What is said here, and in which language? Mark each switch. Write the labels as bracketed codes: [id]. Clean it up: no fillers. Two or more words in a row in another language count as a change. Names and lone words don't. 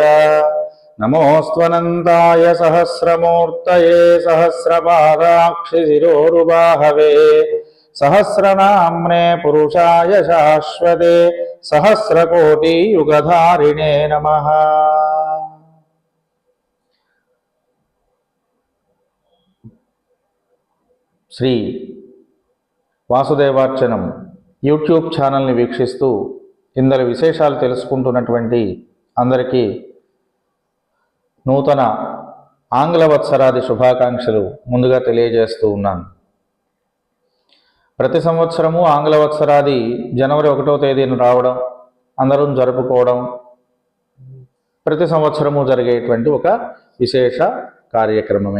[sa] नमोऽस्त्वनन्ताय सहस्रमूर्तये सहस्रपादाक्षिशिरोरुबाहवे सहस्रनाम्ने पुरुषाय शाश्वते सहस्रकोटियुगधारिणे नमः। [te] श्री వాసుదేవార్చనం యూట్యూబ్ ఛానల్ని వీక్షిస్తూ ఇందరి విశేషాలు తెలుసుకుంటున్నటువంటి అందరికీ నూతన ఆంగ్ల వత్సరాది శుభాకాంక్షలు ముందుగా తెలియజేస్తూ ఉన్నాను. ప్రతి సంవత్సరము ఆంగ్ల వత్సరాది జనవరి 1వ తేదీన రావడం, అందరూ జరుపుకోవడం ప్రతి సంవత్సరము జరిగేటువంటి ఒక విశేష కార్యక్రమమే.